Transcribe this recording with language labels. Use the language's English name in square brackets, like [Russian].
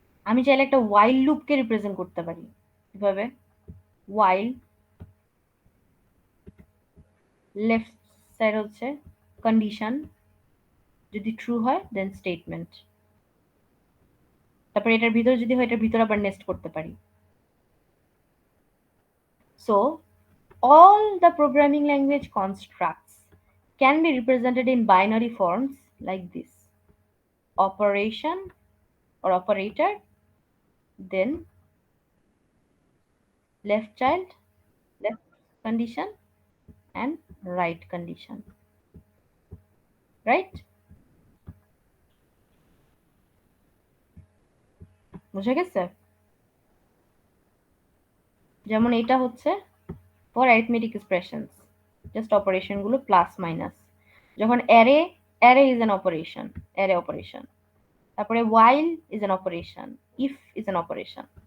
[Bangla] আমি চাইলে একটা ওয়াইল লুপকে রিপ্রেজেন্ট করতে পারি কিভাবে? ওয়াইল, লেফট সাইড হচ্ছে কন্ডিশন, যদি ট্রু হয় দেন স্টেটমেন্ট, তারপরে এটার ভিতরে যদি হয় এটার ভিতরে আবার নেস্ট করতে পারি। [English] So all the programming language constructs can be represented in binary forms like this: operation or operator, then left child, left condition, and right condition, right? [Bangla] বুঝে গেছে? যেমন এটা হচ্ছে for arithmetic expressions, just operation গুলো plus minus. [English] যখন array is an operation, array operation. তারপরে while is an operation, if is an operation।